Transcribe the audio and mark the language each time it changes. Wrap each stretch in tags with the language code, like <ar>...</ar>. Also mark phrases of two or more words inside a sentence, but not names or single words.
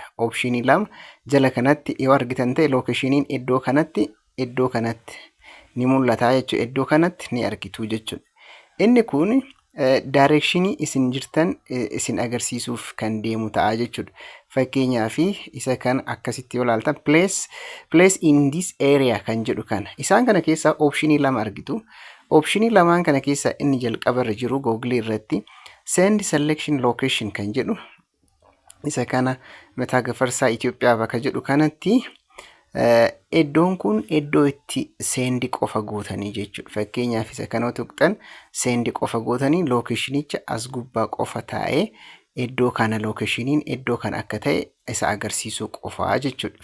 <om>Oopshinii lama jala kanatti yoo argitan ta'e lookeeshiniin iddoo kanatti ni mul'ata jechuudha. Iddoo kanatti ni argitu jechuudha. Inni kun directionii isin jirtan isin agarsiisuuf kan deemu ta'a jechuudha. Fakkeenyaaf isa kan akkasitti yoo ilaaltan</om> <en>place in this area</en> <om>kan jedhu kana. Isaan kana keessaa optionii lama argitu. Optionii lamaan kana keessaa inni jalqaba irra jiru Google irratti</om> <en>send selection location</en> <om>kan jedhu. Isa kana mataa gafarsaa Itoophiyaa bakka jedhu kanatti iddoon kun iddoo itti seendi qofa gootanii jechuudha. Fakkeenyaaf isa kana tuqxan seendi qofa gootanii lookeeshinicha as gubbaa qofa taa'ee iddoo kana lookeeshiniin iddoo kan akka ta'e isa agarsiisuu qofaa jechuudha.</om>